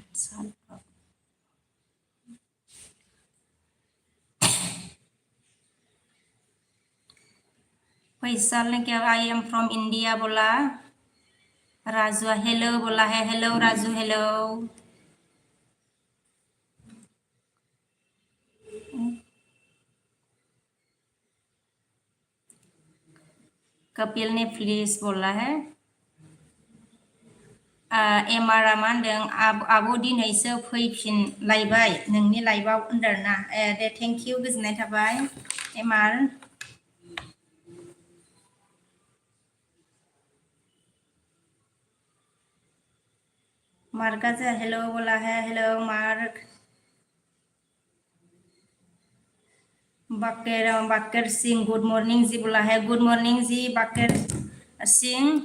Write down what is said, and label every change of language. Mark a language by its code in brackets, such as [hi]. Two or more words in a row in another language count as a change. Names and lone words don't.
[hi] फैसल ने क्या [en] I am from India [hi] बोला राजू हेलो बोला है हेलो राजू हेलो कपिल ने प्लीज बोला है [brx] एमा रामानदों आब' दिनैसो फैफिनलायबाय नोंनि लाइभआव होनदोंना दे [en] thank you [brx] गोजोननाय थाबाय एमार [hi] मार्का जो हेलो बोला है हेलो मार्क बाकर सिंह [en] good morning [hi] जी बोला है [en] good morning [hi] जी बाकर सिंह